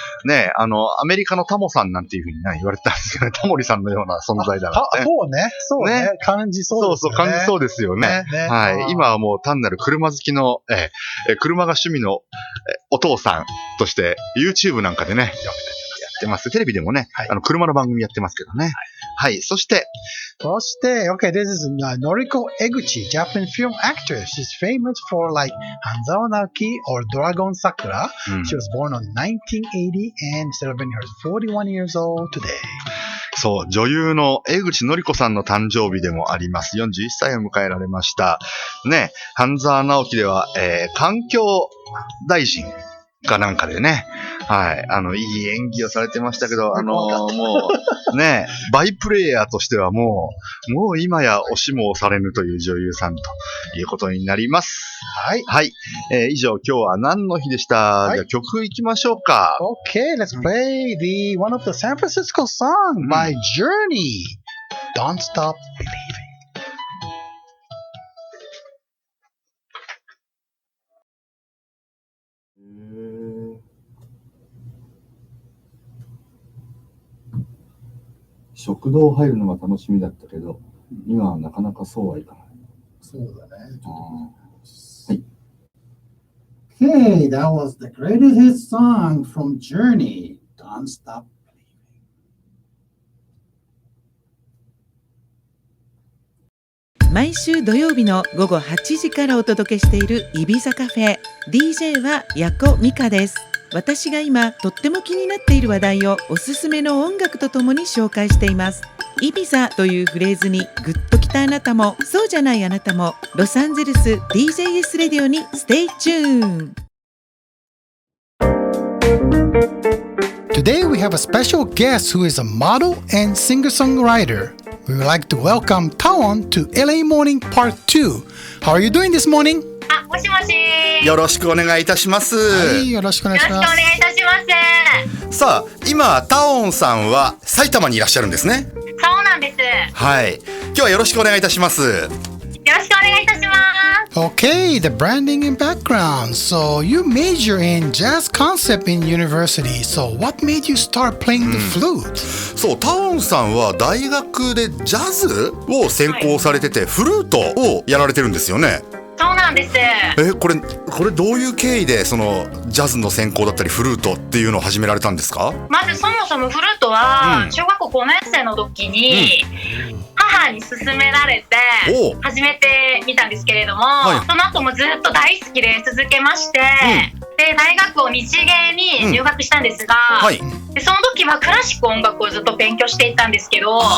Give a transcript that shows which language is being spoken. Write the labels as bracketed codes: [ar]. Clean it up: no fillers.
[ja] ね、アメリカのタモさんなんていうふうに、言われてたんですけどね、タモリさんのような存在だな、ね。そうね。感じそうですよね。そう、感じそうですよね。はい。今はもう単なる車好きの、車が趣味のお父さんとして YouTube なんかでね、やってます。テレビでもね、車の番組やってますけどね。はい。そして、 [en] okay, this is Noriko Eguchi, Japanese film actress. She's famous for like Hanzawa Naoki or Dragon Sakura. She was born on 1980 and celebrating her 41 years old today. [ja] そう、女優の江口のり子さんの誕生日でもあります。41歳を迎えられました。ね、半沢直樹では、環境大臣かなんかでね、はい、いい演技をされてましたけど、もう、ね、バイプレイヤーとしてはもう今や押しも押されぬという女優さんということになります。はい。はい。以上、今日は何の日でした。はい、じゃあ曲いきましょうか。 [en] Okay, let's play one of the San Francisco song by Journey. Don't Stop Believing. [ja] 食堂入るのが楽しみだったけど、今はなかなかそうはいかない。そうだね。はい。 [en] Okay, that was the greatest hit song from Journey. Don't Stop Believing. [ja] 毎週土曜日の午後8時からお届けしているイビザカフェ。 DJ はヤコミカです。私が今とっても気になっている話題をおすすめの音楽とともに紹介しています。イビザというフレーズにグッときたあなたも、そうじゃないあなたも、ロサンゼルス DJS レディオに [en] Stay tuned。 Today we have a special guest who is a model and singer-songwriter. We would like to welcome Taon to LA Morning Part 2. How are you doing this morning? [ja] もしもし。よろしくお願いいたします。はい、よろしくお願いします。よろしくお願いいたします。さあ、今、タオンさんは埼玉にいらっしゃるんですね。そうなんです。はい。今日はよろしくお願いいたします。よろしくお願いいたします。 [en] Okay, the branding and background. So you major in jazz concept in university. So what made you start playing the flute? [ja] そう、タオンさんは大学でジャズを専攻されてて、フルートをやられてるんですよね。そうなんです。これどういう経緯でそのジャズの専攻だったりフルートっていうのを始められたんですか？まずそもそもフルートは小学校5年生の時に母に勧められて始めてみたんですけれども、その後もずっと大好きで続けまして、で大学を日芸に入学したんですが、でその時はクラシック音楽をずっと勉強していたんですけど、